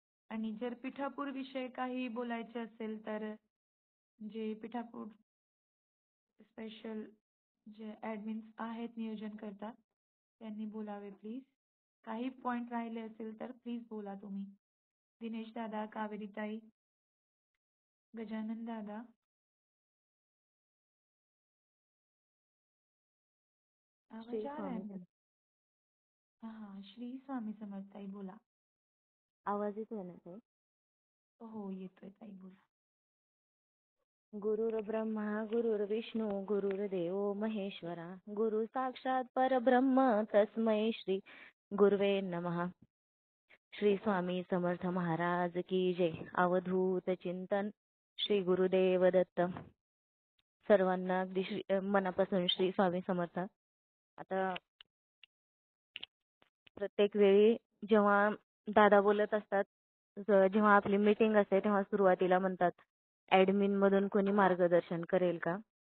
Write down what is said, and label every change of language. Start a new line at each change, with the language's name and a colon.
Marathi: आणि जर पिठापूर विषय काही बोलायचे असेल तर जे पिठापूर स्पेशल जे ऍडमिन्स आहेत नियोजन करतात त्यांनी बोलावे प्लीज। काही पॉइंट राहिले असेल तर प्लीज बोला तुम्ही। दिनेश दादा, कावेरीताई, गजानन दादा, आवाज श्री
Hindi: आ रहा
Marathi: स्वामी
Hindi: है?
Marathi: समर्थ. हाँ, श्री स्वामी समर्थ ताई बोला। आवाज येतोय ना ताई? हो येतोय ताई, बोला।
Sanskrit: गुरुर्ब्रह्मा गुरुर्विष्णू गुरुर्देव महेश्वरा गुरु साक्षात परब्रह्म तस्मै श्री गुरुवे नमः.
Hindi: श्री स्वामी समर्थ महाराज की जय.
Marathi: अवधूत चिंतन श्री गुरुदेव दत्त. सर्वांना अगदी मनापासून श्री स्वामी समर्थ. आता प्रत्येक वेळी जेव्हा दादा बोलत असतात, जेव्हा आपली मीटिंग असते तेव्हा सुरुवातीला म्हणतात ऍडमिन मधून कोणी मार्गदर्शन करेल का?